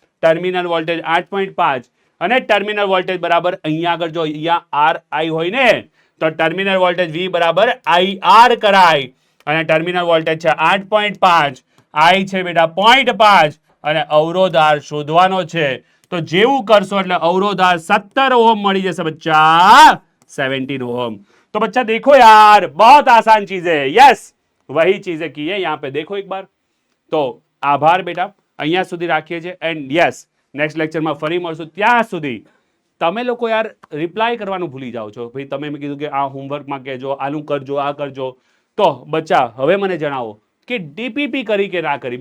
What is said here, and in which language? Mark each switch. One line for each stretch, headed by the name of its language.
Gujarati: Terminal voltage 8.5 અને terminal voltage બરાબર અહીંયા આગળ જો અહીંયા આર આઈ હોય ને તો ટર્મિનલ વોલ્ટેજ વી બરાબર IR કરાય અને ટર્મિનલ વોલ્ટેજ છે 8.5, આઈ છે બેટા 0.5 અને અવરોધ આર શોધવાનો છે. તો જેવું કરશો એટલે અવરોધ આર 17 ઓહમ મળી જશે બચ્ચા, 17 ओम.
Hindi: तो बच्चा देखो यार बहुत आसान चीज है, यस वही चीजें की है यहाँ पे देखो एक बार.
Gujarati: तो આભાર બેટા, અહીંયા સુધી રાખીએ છીએ એન્ડ યસ નેક્સ્ટ લેક્ચરમાં ફરી મળશું. ત્યાં સુધી તમે લોકો યાર રિપ્લાય કરવાનું ભૂલી જાઓ છો. ભાઈ તમે કીધું કે આ હોમવર્કમાં કહેજો, આનું કરજો, આ કરજો. તો બચ્ચા હવે મને જણાવો કે ડીપીપી કરી કે ના કરી?